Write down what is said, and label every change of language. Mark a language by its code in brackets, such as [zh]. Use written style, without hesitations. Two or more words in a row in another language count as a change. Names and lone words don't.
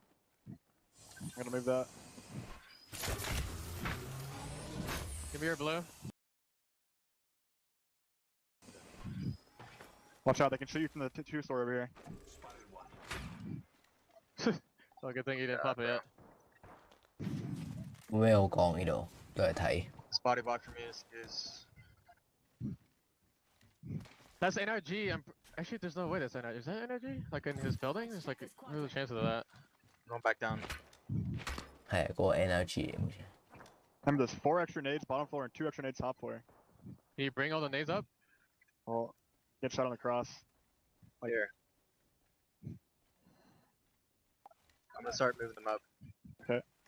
[en] I'm gonna move that. Give me your blue. Watch out, they can shoot you from the two store over here. Oh, good thing you didn't pop it yet. [yue] 冇咩好講呢度，都係睇。 [en] This body block for me is That's NRG. Actually, there's no way that's NRG. Is that NRG? Like in his building? There's like there's a chance of that. going back down. [yue] 係嗰個 energy 好似。 [en] Remember, there's 4 extra nades bottom floor and 2 extra nades top floor. Can you bring all the nades up? Well, get shot on the cross. Like here. I'm gonna start moving them up. Okay.